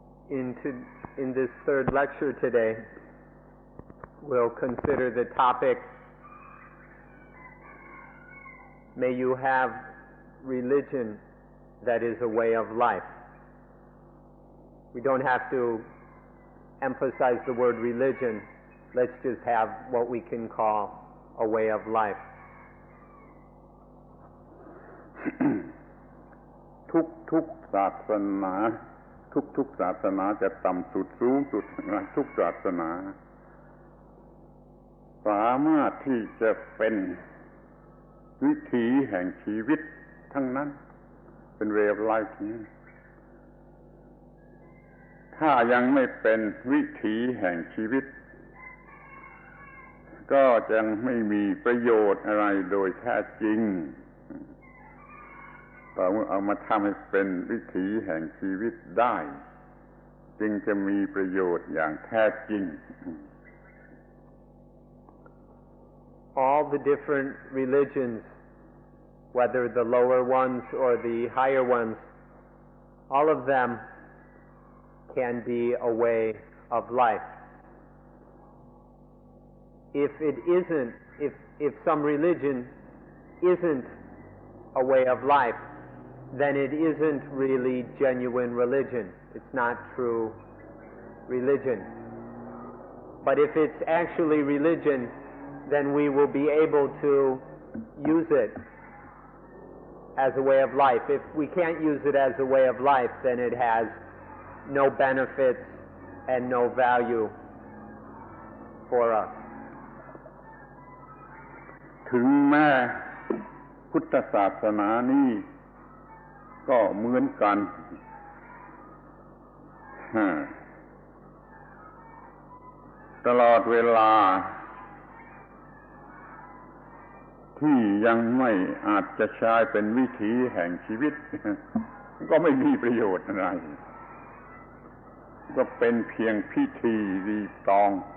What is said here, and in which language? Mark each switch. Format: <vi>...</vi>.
<en>In this third lecture today, we'll consider the topic, may you have religion that is a way of life. We don't have to emphasize the word religion. Let's just have what we can call a way of life.</en> <th>ทุกศาสนาทุกศาสนาจะต่ำสุดสูงสุดทุกศาสนาสามารถที่จะเป็นวิถีแห่งชีวิตทั้งนั้นเป็น way of life นี้ ถ้ายังไม่เป็นวิถีแห่งชีวิตก็ยังไม่มีประโยชน์อะไรโดยแท้จริงแต่เมื่อเอามาทำให้เป็นวิถีแห่งชีวิตได้จึงจะมีประโยชน์อย่างแท้จริง</th> <en>All the different religions, whether the lower ones or the higher ones, all of them can be a way of life. If some religion isn't a way of life, then it isn't really genuine religion. It's not true religion. But if it's actually religion, then we will be able to use it as a way of life. If we can't use it as a way of life, then it has no benefits and no value for us.</en> <th>ถึงแม้พุทธศาสนานี้ก็เหมือนกันตลอดเวลาที่ยังไม่อาจจะใช้เป็นวิถีแห่งชีวิตก็ไม่มีประโยชน์อะไรก็เป็นเพียงพิธีรีตอง</th>